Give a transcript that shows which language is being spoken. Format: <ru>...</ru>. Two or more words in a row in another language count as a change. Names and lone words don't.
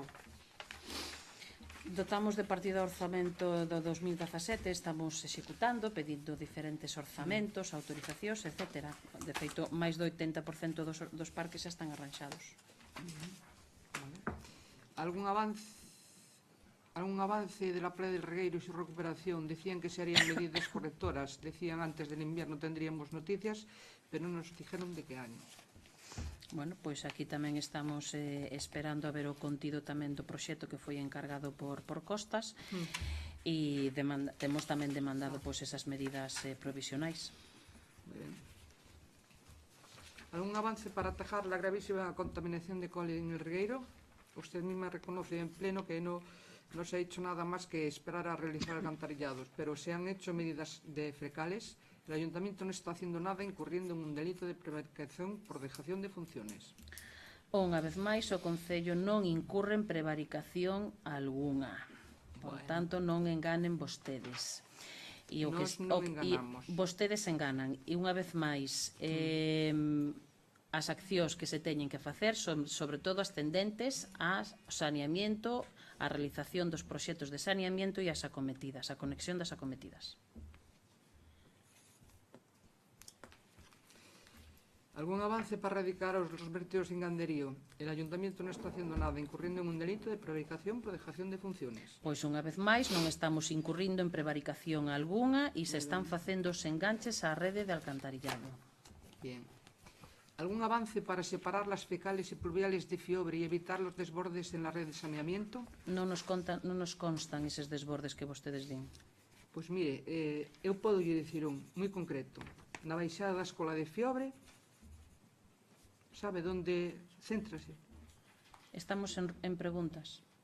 <gl>Dotamos de partida orzamento do 2017, estamos executando, pedindo diferentes orzamentos, autorizacións, etc. De feito, máis do 80% dos parques xa están arranxados.</gl> <es>Vale. Algún avance de la Playa del Regueiro y su recuperación? Decían que se harían medidas correctoras, decían antes del invierno tendríamos noticias, pero non nos dijeron de qué año.</es> <gl>Bueno, pois aquí tamén estamos esperando a ver o contido tamén do proxecto que foi encargado por Costas e temos tamén demandado pois esas medidas provisionais.</gl> <es>Bien. ¿Algún avance para atajar la gravísima contaminación de coli en el Regueiro? Usted misma reconoce en pleno que no se ha hecho nada más que esperar a realizar alcantarillados, pero se han hecho medidas de fecales. El Ayuntamiento no está haciendo nada, incurriendo en un delito de prevaricación por dejación de funciones.</es> <gl>Unha vez máis, o Concello non incurre en prevaricación algunha. Por tanto, non enganen vostedes. Nos non enganamos. Vostedes enganan. E unha vez máis, as accións que se teñen que facer son sobre todo as tendentes ao saneamiento, a realización dos proxectos de saneamiento e as acometidas, a conexión das acometidas.</gl> <es>¿Algún avance para erradicar los vertidos en ganderío? El Ayuntamiento no está haciendo nada, incurriendo en un delito de prevaricación por dejación de funciones.</es> <gl>Pois unha vez máis non estamos incurrindo en prevaricación algunha e se están facendo os enganches á rede de alcantarillado.</gl> <es>Bien. ¿Algún avance para separar las fecales y pluviales de fiobre y evitar los desbordes en la red de saneamiento?</es> <gl>Non nos constan eses desbordes que vostedes din. Pois mire, eu podo lle dicir un moi concreto. Na baixada da escola de Fiobre, sabe onde céntrase? Estamos en preguntas.</gl>